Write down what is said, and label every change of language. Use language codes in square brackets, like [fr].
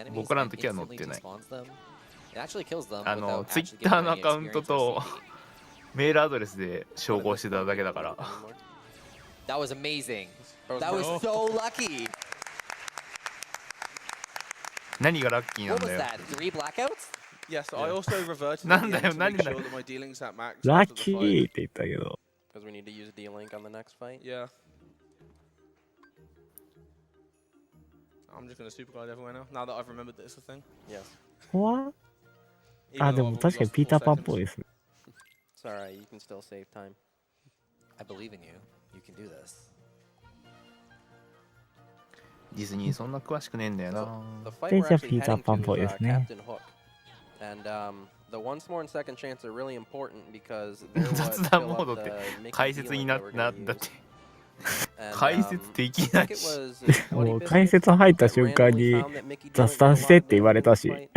[ja] 僕らの時は載ってない。ツイッターのアカウントとメールアドレスで照合してただけだから。 [en] That was amazing. That was so lucky. [ja] 何がラッキーなんだよ。 [en] Yes, I also reverted [ja] なんだよ、何だよ。ラッキーって言ったけど。 [en] Because we need to use D-Link on the next fight. Yeah. I'm just gonna super glide everywhere now. Now that I've remembered that it's a thing. Yes. [ja] 怖っ。あ、でも確かにピーターパンっぽいですね。 [en] It's alright, you can still save time. I believe in you. You can do this. [ja] ディズニーそんな詳しくねえんだよな。で、じゃあピーターパンっぽいですね。 [en] And the once more and second chance are really important because there was [ja] 雑談モードって解説になったって。解説できないし。もう解説入った瞬間に雑談してって言われたし。